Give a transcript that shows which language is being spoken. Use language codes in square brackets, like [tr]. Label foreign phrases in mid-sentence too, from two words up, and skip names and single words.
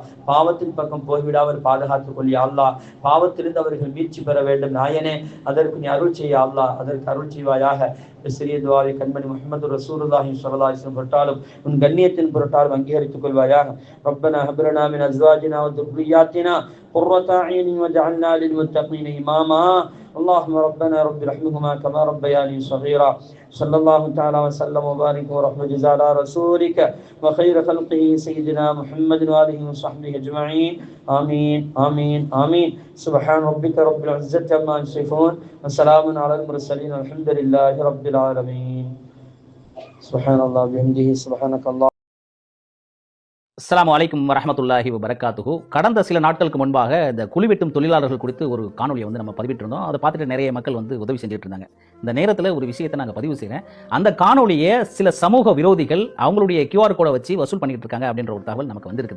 [ta] பாவத்தின் பக்கம் போய்விடாமல் பாதுகாத்துக் கொள் [ar] يا الله. [ta] பாவத்திலிருந்து அவர்கள் மீட்சி பெற வேண்டும் நாயனே, அதற்கு நீ அருள் செய்ய அல்லாஹ், அதற்கு அருள் செய்வாயாக. சிறிய துஆவை கண்மணி முஹம்மது [ar] رسول الله صلى الله عليه وسلم [ta] பொருட்டாலும் உன் கண்ணியத்தின் பொருட்டாலும் அங்கீகரித்துக் கொள்வாயாக. [ar] ربنا هب لنا من أزواجنا وذرياتنا قرة أعين واجعلنا للمتقين إماما. اللهم ربنا رب ارحمهما كما ربياني صغيرا. صلى الله تعالى وسلم وبارك ورحمة جزاء على رسولك وخير خلقه سيدنا محمد وآله وصحبه أجمعين. آمين آمين آمين. سبحان ربك رب العزة عما يصفون وسلام على المرسلين والحمد لله رب العالمين. سبحان الله بحمده سبحانك الله. السلام عليكم ورحمة الله وبركاته. [ta] கடந்த சில நாட்களுக்கு முன்பாக இந்த குழிவெட்டும் தொழிலாளர்கள் குறித்து ஒரு காணொலியை நம்ம பதிவிட்டிருந்தோம். அதை பார்த்துட்டு நிறைய மக்கள் உதவி செஞ்சுட்டு இருந்தாங்க. இந்த நேரத்தில் ஒரு விஷயத்தை நாங்கள் பதிவு செய்கிறேன். அந்த காணொலியை சில சமூக விரோதிகள் அவங்களுடைய [en] QR codeஐ [ta] வச்சு வசூல் பண்ணிட்டு இருக்காங்க அப்படின்ற ஒரு தகவல் நமக்கு வந்திருக்குது.